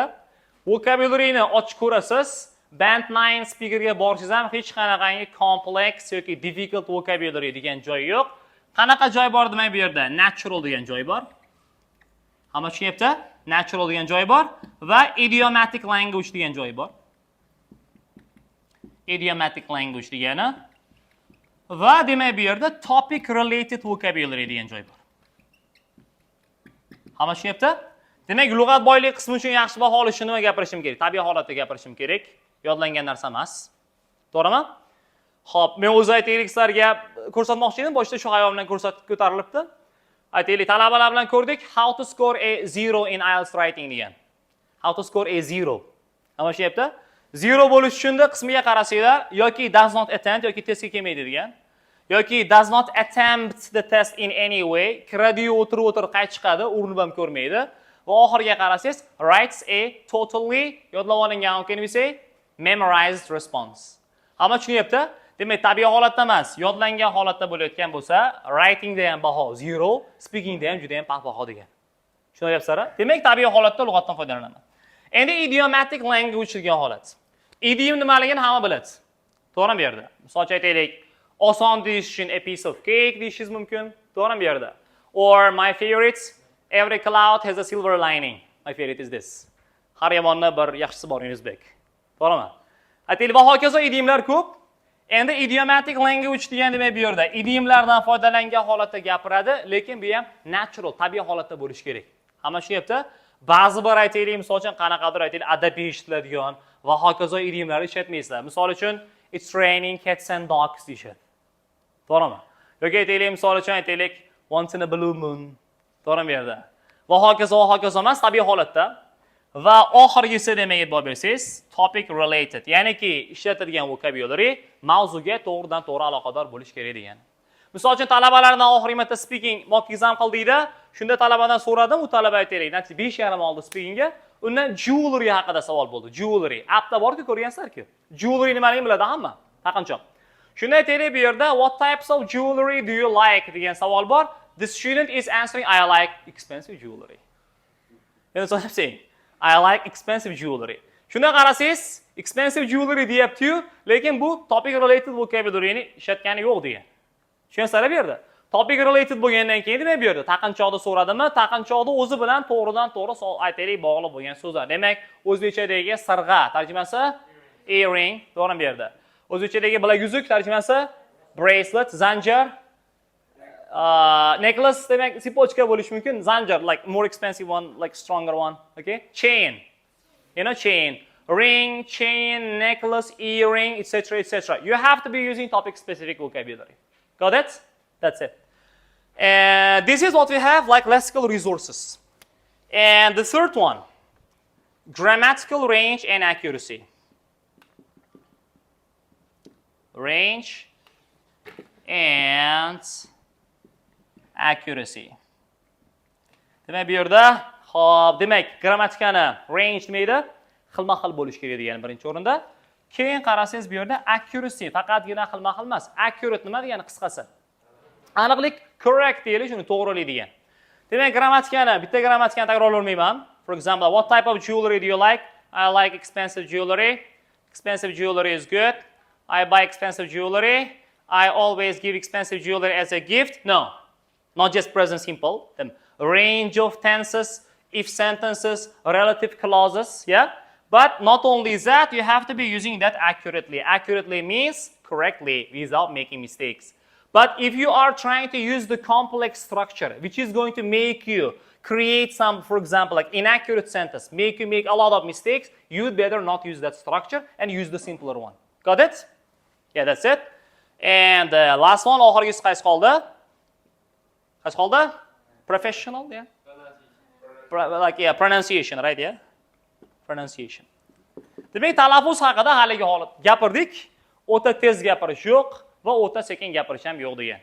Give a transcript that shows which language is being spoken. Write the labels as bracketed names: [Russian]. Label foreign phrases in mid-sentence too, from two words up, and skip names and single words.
[Uzbek] Vocabulary'ni ochib ko'rasiz, band 9 speakerga borishingiz ham hech qanaqangi complex yoki difficult vocabulary degan joy yo'q. Qanaqa joy bor demak bu yerda? Natural degan joy bor. Hamma tushunyapti? Natural degan joy bor va [English] idiomatic language [Uzbek] degan joy bor. [English] Idiomatic language [Uzbek] degani va demak bu yerda [English] topic related vocabulary [Uzbek] degan joy bor. Hamma tushunyapti? Demak, lug'at boylik qismi uchun yaxshi baho olishni nima gapirishim kerak? Tabiiy holatda gapirishim kerak. Yodlangan narsa emas. To'g'rimi? Xo'p, men o'z aytaylik sizlarga ko'rsatmoqchi edim. Boshida shu hayvon bilan ko'tarilibdi. Aytaylik, talabalar bilan ko'rdik. [English] How to score a 0 in IELTS writing degan. How to score a 0. [Uzbek] Hamma tushunyapti? 0 bo'lish uchun qismiga qarasanglar, yoki [English] does not attend [Uzbek] yoki testga kelmaydi degan. [English] Yoki does not attempt the test in any way. [Uzbek] Kiradi-yu o'tirib qayt chiqadi, urinib ham ko'rmaydi. Va oxiriga qarasangiz, [English] writes a totally [Uzbek] yodlab olingan, [English] how can we say? Memorized response. [Uzbek] Hamma tushunyapti? Demak, tabiiy holatda emas, yodlangan holatda bo'layotgan bo'lsa, writingda ham baho 0, speakingda ham juda ham past baho degan. Tushunyapsizlar? Demak, tabiiy holatda lug'atdan foydalanaman. Endi [English] idiomatic language [Uzbek] degan holat. Idiom nimaligini hamma biladi. To'g'rimi bu yerda? Misol aytaylik, oson deyish uchun [English] a piece of cake [Uzbek] deyishingiz mumkin. To'g'rimi bu yerda? [English] Or my favorite, every cloud has a silver lining. My favorite is this. [Uzbek] Har yomonni bir yaxshisi bor Yunusbek. To'g'rimi? Aytaylik, va hokazo idiomlar ko'p. Endi [English] idiomatic language [Uzbek] degan demak bu yerda idiomlardan foydalangan holatda gapiradi, lekin bu ham natural, tabiiy holatda bo'lishi kerak. Hamma tushunyapti? Ba'zi bir aytaylik, misol uchun qanaqadir aytaylik, adabiy ishlatiladigan va hokazo idiomlarni ishlatmaysizlar. Misol uchun [English] it's raining cats and dogs [Uzbek] deyishadi. To'g'rimi? Yoki aytaylik, misol uchun aytaylik [English] once in a blue moon. [Uzbek] To'g'rimi bu yerda? Va hokazo emas, tabiiy holatda. Va oxirgisi demak e'tibor bersangiz, [English] topic related, [Uzbek] ya'niki ishlatilgan vocabulary mavzuga to'g'ridan to'g'ri aloqador bo'lish kerak degan. Misol uchun talabalardan oxirgi marta [English] speaking mock exam [Uzbek] qildingda, shunda talabadan so'radim, u talaba aytaylik, natija 5,5 oldi speakingga. Undan jewelry haqida savol bo'ldi. Jewelry. Appda bor-ku, ko'rgansizlar-ku. Jewelry nimaligini biladi hamma. Taqinchoq. Shunda aytaylik bu yerda [English] what types of jewelry do you like [Uzbek] degan savol bor. [English] The student is answering I like expensive jewelry. You know what I'm saying? I like expensive jewelry. [Uzbek] Shunda qarasangiz, [English] expensive jewelry [Uzbek] deyapti-yu, lekin bu [English] topic related vocabularyni [Uzbek] ishlatgani yo'q degan. Tushunsizlar bu yerda? Topic related bo'lgandan keyin demak bu yerda taqinchoqda so'radimi? Taqinchoqda o'zi bilan to'g'ridan to'g'ri aytaylik bog'liq bo'lgan so'zlar. Demak, o'zbekchadagi sirg'a tarjimasi earring, to'g'rimi bu yerda? O'zbekchadagi bilaguzuk tarjimasi bracelet, zanjir, necklace demak sipochka bo'lishi mumkin. [English] Zanjir like more expensive one, like stronger one, okay? Chain. You know, chain. Ring, chain, necklace, earring, etc., etc. You have to be using topic specific vocabulary. Got it? That's it. And this is what we have like lexical resources. And the third one, grammatical range and accuracy. Range and accuracy. [Uzbek] Demak bu yerda Xo'p, demak, grammatikani range demaydi, xilma-xil bo'lish kerak degan birinchi o'rinda. Keyin qarasangiz bu yerda accuracy, faqatgina xilma-xil emas. Accurate nima degani qisqasi? Aniqlik, correct deyilish, uni to'g'rilik degan. Demak, grammatikani, bitta grammatikani takrorlamayman. [English] For example, what type of jewelry do you like? I like expensive jewelry. Expensive jewelry is good. I buy expensive jewelry. I always give expensive jewelry as a gift. No, not just present simple. The range of tenses, if sentences, relative clauses, yeah? But not only that, you have to be using that accurately. Accurately means correctly without making mistakes. But if you are trying to use the complex structure, which is going to make you create some, for example, like inaccurate sentence, make you make a lot of mistakes, you'd better not use that structure and use the simpler one. Got it? Yeah, that's it. And the last one, [Uzbek] oxirgisi qaysi qoldi? Qaysi qoldi? [English] Professional, yeah? Like, yeah, pronunciation, right, yeah? Pronunciation. [Uzbek] Demak, talaffuz haqida haligi holat gapirdik. O'ta tez gapirish yo'q va o'ta sekin gapirish ham yo'q degan.